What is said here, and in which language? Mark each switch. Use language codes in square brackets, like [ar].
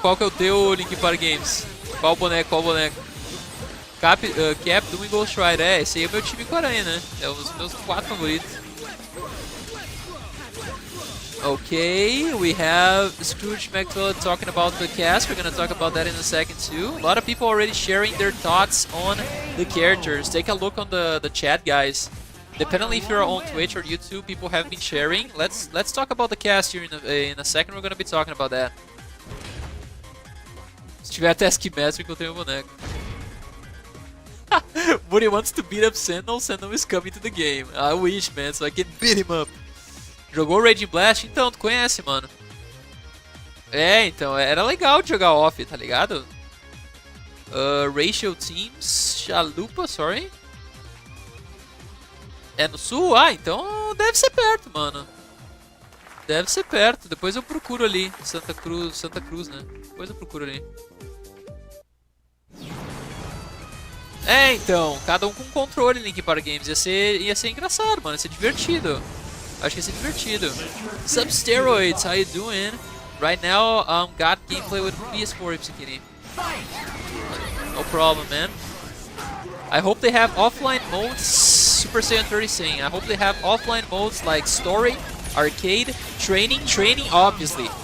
[pt] Qual que é o teu, Link para Games? Qual boneco? Qual boneco? Cap, Doom e Ghost Rider. É, esse aí é o meu time com aranha, né? É um dos meus 4 favoritos. [en] Okay, we have Scrooge McFill talking about the cast. We're gonna talk about that in a second too. A lot of people already sharing their thoughts on the characters. Take a look on the chat, guys. Depending if you're on Twitch or YouTube, people have been sharing. Let's talk about the cast here in a second. We're gonna be talking about that. [pt] Se tiver Taskmaster, encontrei um boneco. [en] Woody wants to beat up Sentinel. Sentinel is coming to the game. I wish, man, so I can beat him up. [pt] Jogou Raging Blast? Então, tu conhece, mano. É, então, era legal de jogar off, tá ligado? Racial Teams, Chalupa, sorry. É no sul? Ah, então deve ser perto, mano. Deve ser perto, depois eu procuro ali. Santa Cruz, né? Depois eu procuro ali. É, então, cada um com controle, Link para Games. Ia ser engraçado, mano, ia ser divertido. Acho que ia ser divertido. [en] Sup Steroids, how you doing? Right now, got gameplay with PS4, Ipsikini. No problem, man. I hope they have offline modes. Super Saiyan 30 saying, I hope they have offline modes like story, arcade, training, obviously.